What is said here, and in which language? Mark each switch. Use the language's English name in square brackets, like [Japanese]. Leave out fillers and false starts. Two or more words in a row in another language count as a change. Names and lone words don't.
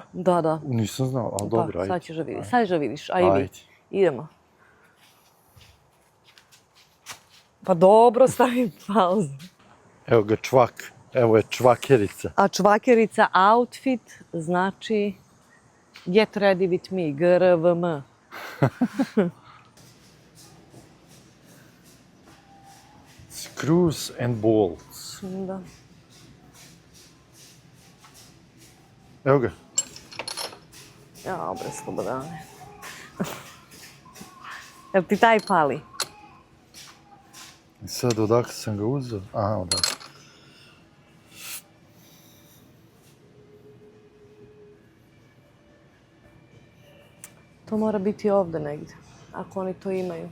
[Serbian] Da, da. Nisam znao, ali dobro, ajde. Sad ćeš da vidiš. Sad ćeš da vidiš, a i vi. Idemo. Pa dobro, stavim pauzu. Evo ga čvak. Evo je čvakerica. A čvakerica outfit znači [English] get ready with me, [Serbian] GRVM. [English] Screws and bolts. [Serbian] Da. Evo ga. Ja, bre, slobodane. Jel ti taj pali? I sad odakle sam ga uzeo? Aha, odakle. To mora biti ovde negdje, ako oni to imaju.